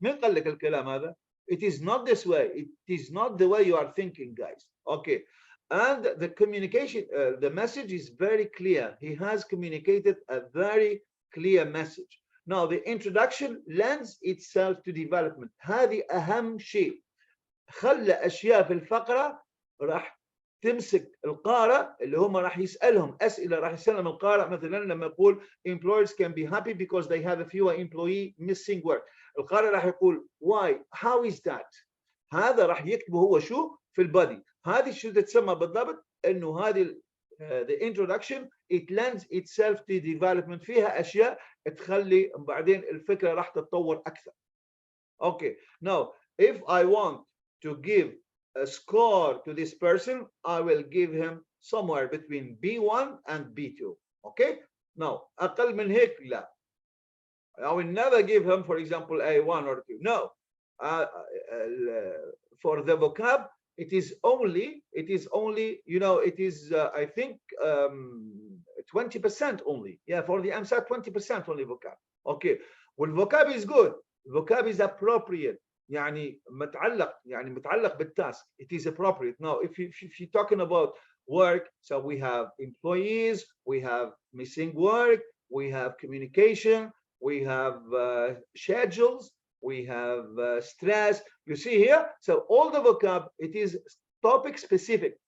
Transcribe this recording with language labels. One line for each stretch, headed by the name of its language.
Arabic: مين قال لك الكلام هذا?
English: It is not this way. It is not the way you are thinking, guys. Okay. And the communication, the message is very clear. He has communicated a very clear message. Now, the introduction lends itself to development.
Arabic: هذه أهم شيء. خلى أشياء في الفقرة راح تمسك القارئ اللي هم راح يسألهم أسئلة راح يسألهم القارئ مثلا لما يقول
English: employers can be happy because they have a fewer employee missing work.
Arabic: القارئ راح يقول
English: why how is that.
Arabic: هذا راح يكتبه هو شو في البادي. هذه شو تتسمى بالضبط إنه هذه
English: the introduction it lends itself to development.
Arabic: فيها أشياء تخلي بعدين الفكرة راح تتطور أكثر.
English: Okay, now if I want to give a score to this person, I will give him somewhere between B1 and B2. Okay, now
Arabic: أقل من هيك لا.
English: I will never give him, for example, A1 or 2. No, for the vocab, it is only, you know, it is, I think, 20% only. Yeah, for the AMSAT, 20% only vocab. Okay, well, vocab is good. Vocab is appropriate.
Arabic: يعني متعلق بالtask.
English: It is appropriate. Now, if you're talking about work, so we have employees, we have missing work, we have communication, we have schedules, we have stress. You see here, so all the vocab, it is topic specific.